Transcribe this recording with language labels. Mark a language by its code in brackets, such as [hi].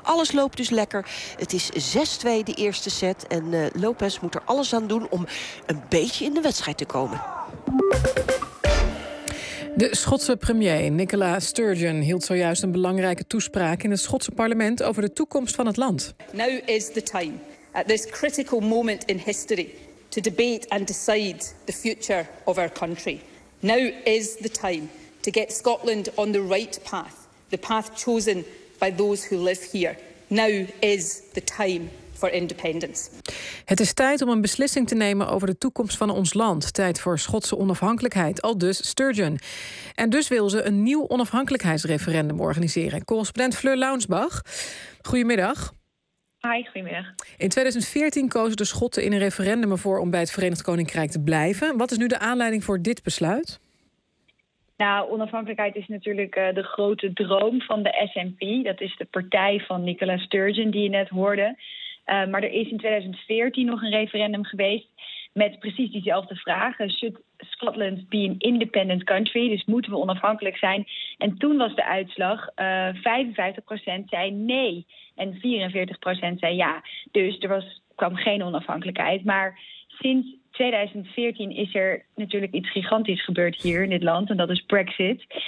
[nl] Alles loopt dus lekker. Het is 6-2 de eerste set. En Lopez moet er alles aan doen om een beetje in de wedstrijd te komen. De Schotse premier Nicola Sturgeon hield zojuist een belangrijke toespraak in het Schotse parlement over de toekomst van het land. [en] Now is the time, at this critical moment in history, to debate and decide the future of our country. Now is the time to get Scotland on the right path, the path chosen by those who live here. Now is the time for independence. [nl] Het is tijd om een beslissing te nemen over de toekomst van ons land. Tijd voor Schotse onafhankelijkheid, aldus Sturgeon. En dus wil ze een nieuw onafhankelijkheidsreferendum organiseren. Correspondent Fleur Launsbach, goedemiddag. Hi, goedemiddag. In 2014 kozen de Schotten in een referendum ervoor om bij het Verenigd Koninkrijk te blijven. Wat is nu de aanleiding voor dit besluit? Nou, onafhankelijkheid is natuurlijk de grote droom van de SNP. Dat is de partij van Nicola Sturgeon die je net hoorde. Maar er is in 2014 nog een referendum geweest met precies diezelfde vragen. [en] Should Scotland be an independent country? [nl] Dus moeten we onafhankelijk zijn? En toen was de uitslag 55% zei nee en 44% zei ja. Dus er kwam geen onafhankelijkheid. Maar sinds 2014 is er natuurlijk iets gigantisch gebeurd hier in dit land. En dat is Brexit.